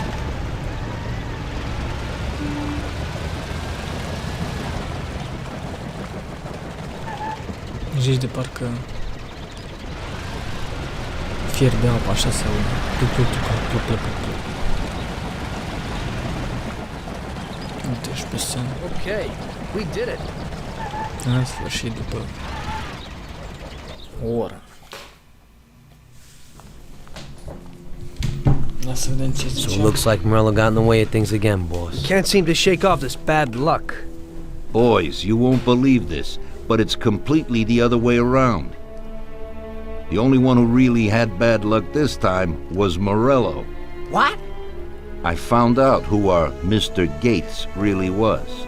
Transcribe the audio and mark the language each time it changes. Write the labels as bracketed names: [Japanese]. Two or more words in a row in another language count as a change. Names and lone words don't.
[Romanian] Zici de parcă fierbe apa, așa se aude. Plăcută. Uite și pe scenă. [English] Okay, we did it. [Romanian] În sfârșit, după o oră. Ia să vedem ce [English] So it [Romanian] zicea. [English] looks like Morello got in the way of things again, boss. Can't seem to shake off this bad luck. Boys, you won't believe this, but it's completely the other way around. The only one who really had bad luck this time was Morello. What? I found out who our Mr. Gates really was.